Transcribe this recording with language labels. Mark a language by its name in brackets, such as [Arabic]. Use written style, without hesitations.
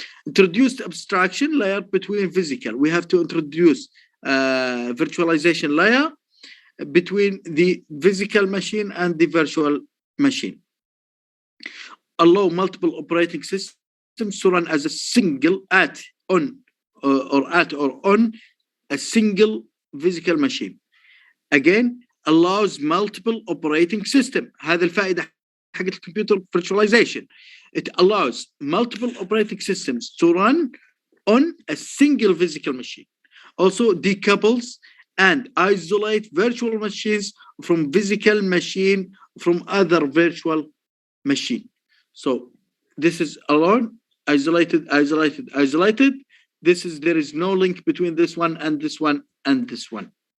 [English] Introduced abstraction layer between physical. We have to introduce virtualization layer between the physical machine and the virtual machine. Allow multiple operating systems to run as a single on a single physical machine. Again, allows multiple operating system. [Arabic] هذا الفائدة حق الكمبيوتر virtualization. [English] It allows multiple operating systems to run on a single physical machine. Also decouples and isolate virtual machines from physical machine from other virtual machine. So this is alone, isolated. There is no link between this one and this one and this one.